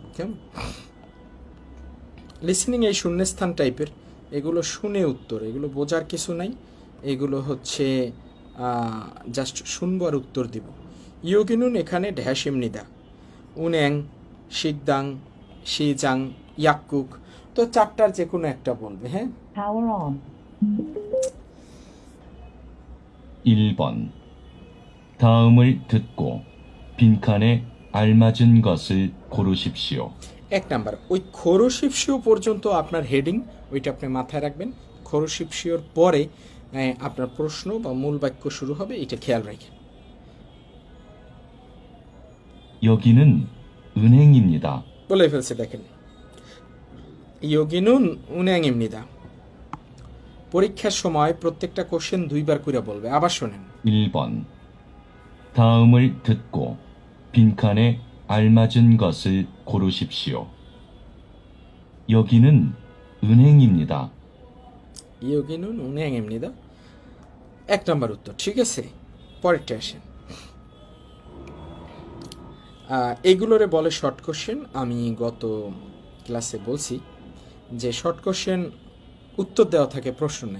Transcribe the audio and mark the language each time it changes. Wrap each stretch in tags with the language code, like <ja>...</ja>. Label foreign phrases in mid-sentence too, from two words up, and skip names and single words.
<bn>কেমন লিসেনিং এই শূন্যস্থান টাইপের, এগুলো শুনে উত্তর, এগুলো বোঝার কিছু নাই, এগুলো হচ্ছে জাস্ট শুনবো আর উত্তর দিব। ইয়োগিনুন এখানে ঢ্যাসিমনিদা, উন্যাং, শিকদাং, শিজাং, ইয়াক্কুক, তো 4টার যে কোনো একটা বলবে। হ্যাঁ,</bn> <en>Power on.</en> <ko>1번 다음을 듣고 빈칸에 알맞은 것을 고르십시오.</ko> <bn>1 নাম্বার ওই খোরশিপশিও পর্যন্ত আপনার হেডিং, ওইটা আপনি মাথায় রাখবেন। খোরশিপশিওর পরে আপনার প্রশ্ন বা মূল বাক্য শুরু হবে, এটা খেয়াল রাখেন।</bn> <ko>여기는 은행입니다.</ko> <bn>বলে ফেলছে দেখেন,</bn> <ko>여기는 은행입니다.</ko> <bn>পরীক্ষার সময় প্রত্যেকটা কোশ্চেন 2বার করে বলবে। আবার শোনেন।</bn> <ko>1번 다음을 듣고 빈칸에 알맞은 것을 고르십시오. 여기는 은행입니다. 여기는 은행입니다</ko> <bn>1 নাম্বার উত্তর। ঠিক আছে, পরেরটা আসেন। এগুলোরে বলে</bn> <en>short question.</en> <bn>আমি গত ক্লাসে বলছি যে</bn> <en>short question</en> <bn>উত্তর দেওয়া থাকে, প্রশ্ন নাই।</bn>